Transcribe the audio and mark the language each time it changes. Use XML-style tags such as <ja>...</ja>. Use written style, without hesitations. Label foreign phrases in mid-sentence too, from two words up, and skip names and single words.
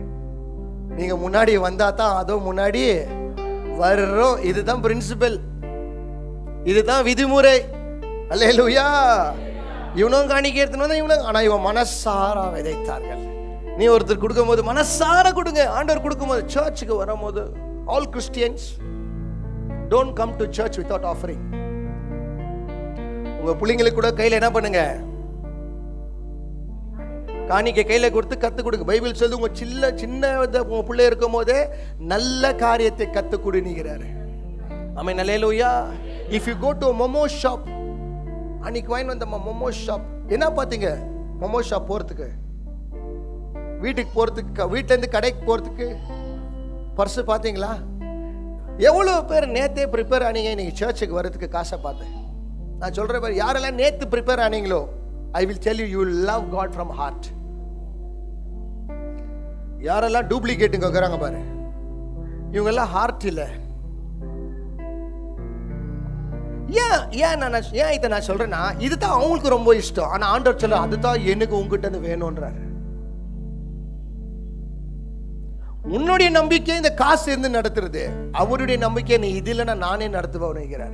<ta>நீங்க முன்னாடி வந்தா தான் அதோ முன்னாடி வர்றோம். இதுதான் பிரின்சிபல், இதுதான் விதிமுறை. அல்லேலூயா. இவனும் காணிக்க இவனும், ஆனா இவன் மனசார விதைத்தார்கள். நீ ஒருத்தர் கொடுக்கும் போது மனசார கொடுங்க. ஆண்டவர் கொடுக்கும் போது, சர்ச்சுக்கு வரும்போது,</ta> <en>all Christians don't come to church without offering.</en> <ta>உங்க உங்க பிள்ளைங்களுக்கு கூட கையில என்ன பண்ணுங்க, காணிக்கை கையில கொடுத்து கத்து கொடுங்க. பைபிள் சொல்லுது உங்க சின்ன உங்க பிள்ளை இருக்கும் போதே நல்ல காரியத்தை கத்து கொடுங்கிறாரு. ஆமென், அல்லேலூயா.</ta> <en>If you go to a momo shop,</en> <ta>அன்னைக்கு வாங்கி வந்த</ta> <en>momo shop</en> <ta>என்ன பார்த்தீங்க,</ta> <en>momo shop</en> <ta>போறதுக்கு, வீட்டுக்கு போறதுக்கு, வீட்டுல இருந்து கடைக்கு போறதுக்கு பர்ஸ் பார்த்தீங்களா? எவ்வளவு பேர் நேத்தே ப்ரிப்பேர் ஆனீங்க இன்னைக்கு சர்ச்சுக்கு வர்றதுக்கு காசை பார்த்தேன். நான் சொல்றேன் பாரு, யாரெல்லாம் நேத்து ப்ரிப்பேர் ஆனீங்களோ,</ta> <en>I will tell you, you will love God from heart.</en> <ta>யாரெல்லாம் டூப்ளிகேட்டுங்க இருக்கிறாங்க பாரு, இவங்க எல்லாம் ஹார்ட் இல்ல. ஏன் இதை நான் சொல்றேன்னா, இதுதான் அவங்களுக்கு ரொம்ப இஷ்டம். ஆனா ஆண்டவர் சொல்ல, அதுதான் எனக்கு உங்ககிட்ட இருந்து வேணும்ன்றாரு. உன்னுடைய நம்பிக்கை இந்த காசு இருந்து நடத்துறது, அவருடைய நம்பிக்கை நீ இது இல்லைன்னா நானே நடத்துவேன்.</ta>